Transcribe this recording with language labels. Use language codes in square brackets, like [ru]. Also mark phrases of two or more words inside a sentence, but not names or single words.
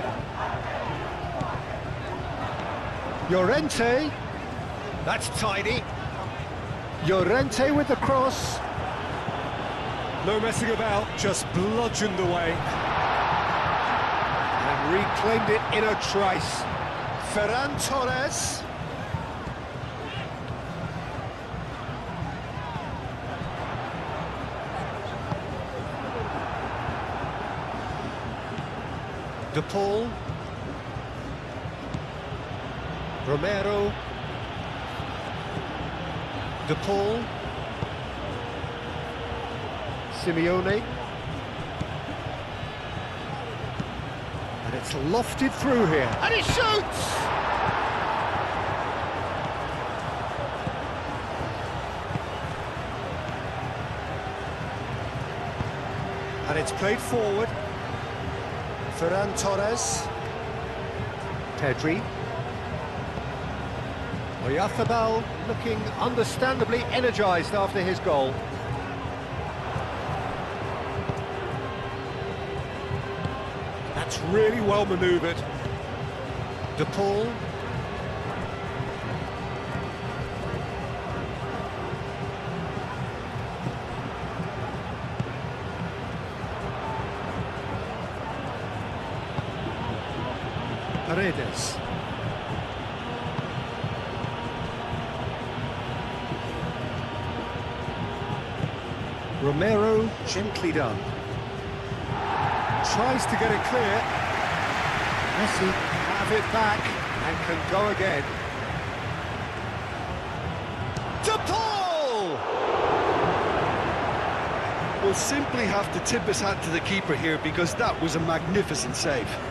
[en] Llorente. That's tidy. Llorente with the cross. No messing about, just bludgeoned away. And reclaimed it in a trice. Ferran Torres. De Paul. Romero. De Paul. Simeone. And it's lofted through here. And he shoots! And it's played forward. Ferran Torres. Pedri. Oyarzabal looking understandably energised after his goal. That's really well manoeuvred. De Paul. Paredes. Romero, gently done. Tries to get it clear. Messi have it back and can go again. De Paul! We'll simply have to tip his hat to the keeper here because that was a magnificent save.